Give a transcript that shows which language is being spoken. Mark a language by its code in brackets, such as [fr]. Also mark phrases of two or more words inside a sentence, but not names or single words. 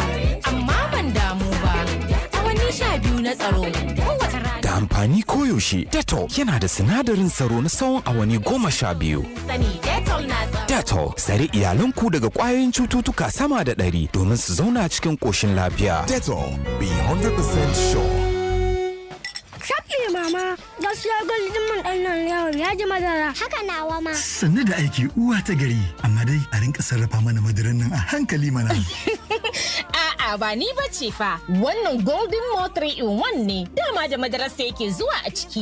[ha] Amma ban damu ba, awanni 12 na tsaro kowace rana. Da amfani koyaushe, Dettol yana da sinadarin tsaro na tsawon awanni 12. Sani Dettol na tsaro. Dettol, tsare iyalanku daga ƙwayoyin cututtuka sama da 100 domin su zauna cikin ƙoshin lafiya. Dettol, [en] be 100% sure. Shop [ha] Kai mama, gaskiya golden mun ɗan nan yau ya ji madara. Haka nawa ma. Sannu da aiki uwa ta gari, amma dai a rinka sarrafa mana madaran nan a hankali mana. A'a ba ni bace fa. Wannan Golden Mo 3 in 1 ne. Dama da madarar sa yake zuwa a ciki.